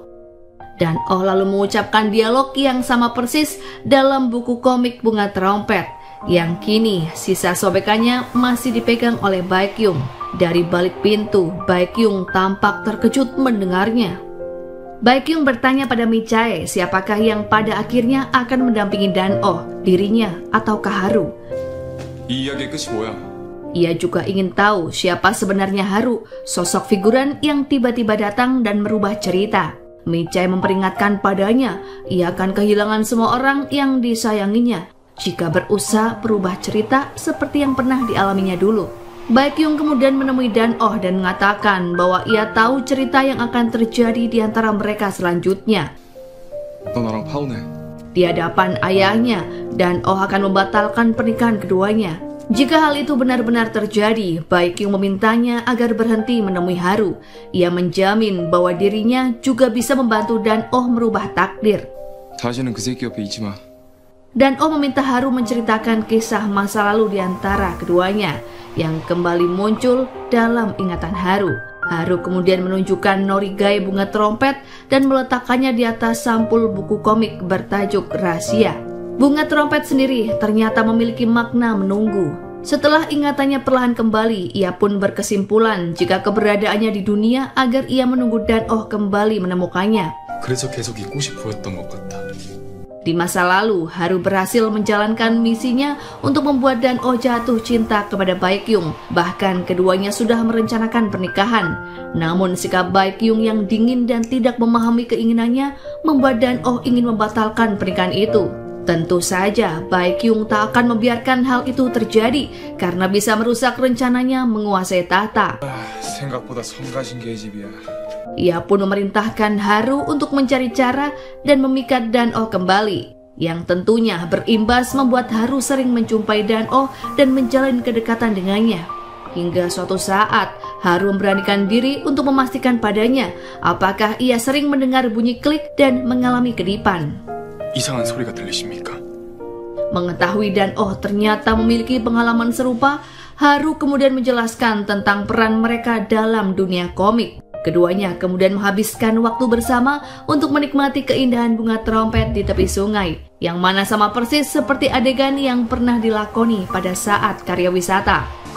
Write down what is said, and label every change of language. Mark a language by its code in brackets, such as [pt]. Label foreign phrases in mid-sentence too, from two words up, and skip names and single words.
[id] Dan-oh lalu mengucapkan dialog yang sama persis dalam buku komik Bunga Trompet, yang kini sisa sobekannya masih dipegang oleh Baekhyun. Dari balik pintu, Baekhyun tampak terkejut mendengarnya. Baekhyun bertanya pada Mi-chae siapakah yang pada akhirnya akan mendampingi Dan-oh, dirinya ataukah Haru. [ko] 이 이야기의 끝이 뭐야? [id] Ia juga ingin tahu siapa sebenarnya Haru, sosok figuran yang tiba-tiba datang dan merubah cerita. Mi-chae memperingatkan padanya, ia akan kehilangan semua orang yang disayanginya jika berusaha berubah cerita seperti yang pernah dialaminya dulu. Baekhyun kemudian menemui Dan-oh dan mengatakan bahwa ia tahu cerita yang akan terjadi di antara mereka selanjutnya. [ko] 너 나랑 파혼해. [id] Di hadapan ayahnya, Dan-oh akan membatalkan pernikahan keduanya. Jika hal itu benar-benar terjadi, Baekhyun memintanya agar berhenti menemui Haru. Ia menjamin bahwa dirinya juga bisa membantu Dan-oh merubah takdir. [ko] 다시는 그 새끼 옆에 있지 마. [id] Dan-oh meminta Haru menceritakan kisah masa lalu di antara keduanya yang kembali muncul dalam ingatan Haru. Haru kemudian menunjukkan Norigae Bunga Trompet dan meletakkannya di atas sampul buku komik bertajuk Rahasia. Bunga Trompet sendiri ternyata memiliki makna menunggu. Setelah ingatannya perlahan kembali, ia pun berkesimpulan jika keberadaannya di dunia agar ia menunggu Dan-oh kembali menemukannya. [ko] 그래서 계속 있고 싶어했던 것 같다. [id] Di masa lalu, Haru berhasil menjalankan misinya untuk membuat Dan-oh jatuh cinta kepada Baekhyun. Bahkan keduanya sudah merencanakan pernikahan. Namun sikap Baekhyun yang dingin dan tidak memahami keinginannya membuat Dan-oh ingin membatalkan pernikahan itu. Tentu saja Baekhyun tak akan membiarkan hal itu terjadi karena bisa merusak rencananya menguasai tahta. [ko] 생각보다 성가신 계집이야. [id] Ia pun memerintahkan Haru untuk mencari cara dan memikat Dan-oh kembali, yang tentunya berimbas membuat Haru sering menjumpai Dan-oh dan menjalin kedekatan dengannya. Hingga suatu saat, Haru memberanikan diri untuk memastikan padanya apakah ia sering mendengar bunyi klik dan mengalami kedipan. [ko] 이상한 소리가 들리십니까? [id] Mengetahui Dan-oh ternyata memiliki pengalaman serupa, Haru kemudian menjelaskan tentang peran mereka dalam dunia komik. Keduanya kemudian menghabiskan waktu bersama untuk menikmati keindahan bunga trompet di tepi sungai, yang mana sama persis seperti adegan yang pernah dilakoni pada saat karya wisata.